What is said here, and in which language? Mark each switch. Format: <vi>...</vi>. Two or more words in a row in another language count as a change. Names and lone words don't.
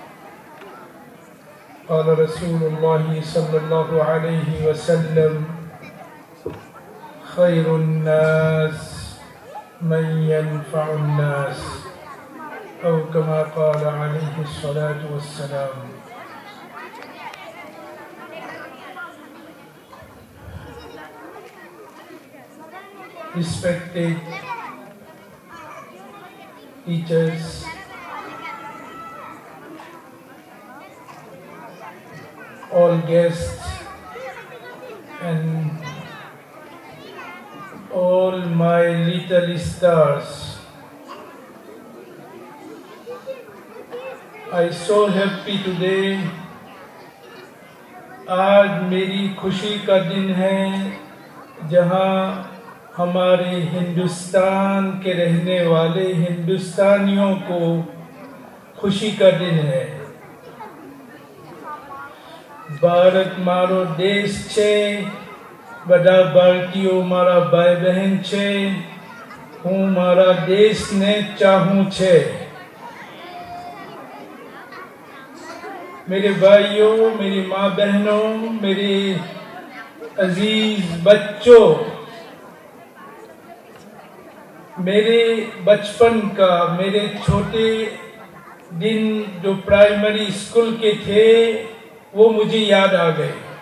<ar>قال رسول الله صلى الله عليه وسلم خير الناس من ينفع الناس أو كما قال عليه الصلاة والسلام.</ar> <en>Respected teachers, all guests, and all my little stars, I so happy today.</en> <ur>آج میری خوشی کا دن ہے جہاں ہمارے ہندوستان کے رہنے والے ہندوستانیوں کو خوشی کا دن ہے.</ur> <gu>ભારત મારો દેશ છે, બધા ભારતીયો મારા ભાઈ બહેન છે. હું મારા દેશને ચાહું છે.</gu> <ur>میرے بھائیوں، میری ماں بہنوں، میرے عزیز بچوں، میرے بچپن کا، میرے چھوٹے دن جو پرائمری اسکول کے تھے وہ مجھے یاد آ گئے.</ur>